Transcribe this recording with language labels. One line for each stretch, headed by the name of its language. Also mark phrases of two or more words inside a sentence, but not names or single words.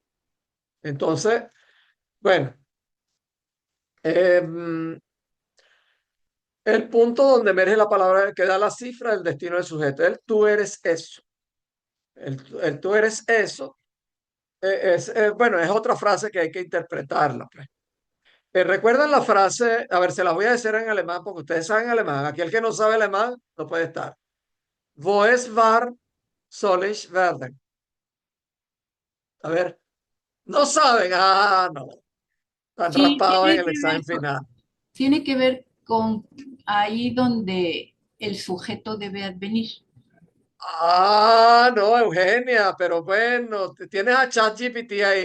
Spanish: Entonces, bueno, em, el punto donde emerge la palabra que da la cifra del destino del sujeto, el tú eres eso. El tú eres eso bueno, es otra frase que hay que interpretarla, pues. ¿Recuerdan la frase? A ver, se la voy a decir en alemán porque ustedes saben alemán. Aquí el que no sabe alemán no puede estar.
German: Wo es war, soll ich werden.
Spanish: A ver, no saben. Ah, no. Están Sí, raspados en el examen final. tiene que ver con ahí donde el sujeto debe advenir. Ah, no, Eugenia, pero bueno, tienes a ChatGPT ahí.